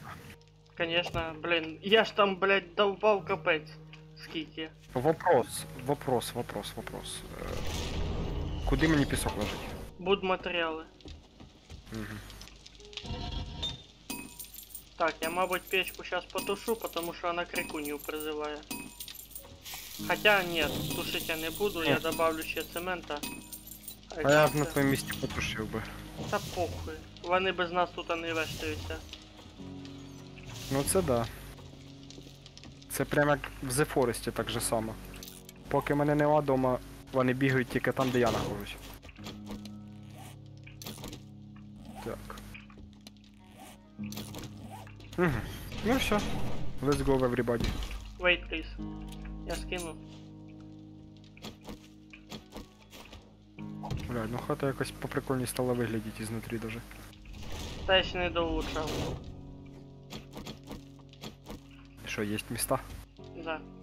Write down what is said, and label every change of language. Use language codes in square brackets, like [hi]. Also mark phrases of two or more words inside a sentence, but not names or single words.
[ru] Конечно, блин. [uk] Я ж там, блядь, довбав капець. Скільки. Вопрос. Куди мені пісок ложить? Будматеріали. Угу. Так, я, мабуть, [ru] печку сейчас потушу, потому что она крикунью призывает. Хотя нет, тушить я не буду, я добавлю ще цемента. [uk] А я б на твоєму місці потушив би. Та похуй. Вони без нас тут не вештаються. Ну це да. Це прямо як в The Forest так же само. Поки мене нема дома, Вони бігають тільки там, де я нахожусь. Так. Угу. Ну все. [en] Let's go, everybody. Wait, please. [uk] Я скину. Бля, ну хата якось поприкольні стала виглядіти ізнутрі даже. Та я ще не долучав. Що, є міста? Да,